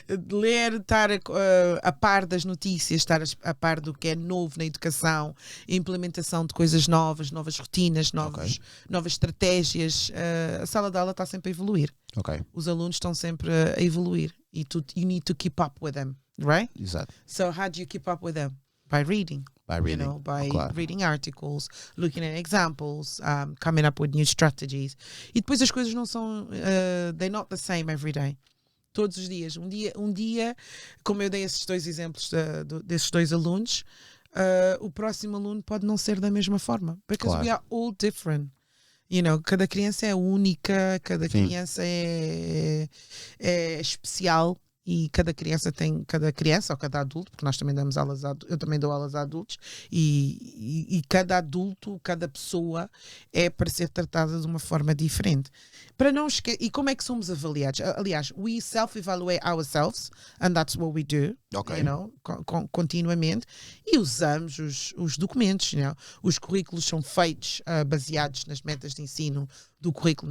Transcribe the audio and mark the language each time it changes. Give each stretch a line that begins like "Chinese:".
Portuguese: Ler, estar a par das notícias, estar a par do que é novo na educação, implementação de coisas novas rotinas, novas estratégias. A sala de aula está sempre a evoluir. Ok. Os alunos estão sempre a evoluir.
English: E you need to keep up with them, right?
Portuguese: Exato.
English: So how do you keep up with them? By reading. By reading.
Portuguese: Claro.
English: Reading articles, looking at examples, coming up with new strategies.
Portuguese: E depois as coisas não são,
English: they're not the same every day.
Portuguese: Todos os dias. Um dia, como eu dei esses 2 exemplos desses 2 alunos, o próximo aluno pode não ser da mesma forma.
English: Because we are all different.
Portuguese: Cada criança é única, cada criança é especial. E cada criança ou cada adulto, porque nós também damos aulas eu também dou aulas a adultos, e cada adulto, cada pessoa é para ser tratada de uma forma diferente. Para não esquecer, e como é que somos avaliados?
English: Aliás, we self-evaluate ourselves, and that's what we do, Okay.
Portuguese: continuamente, e usamos os documentos. Os currículos são feitos baseados nas metas de ensino do currículo.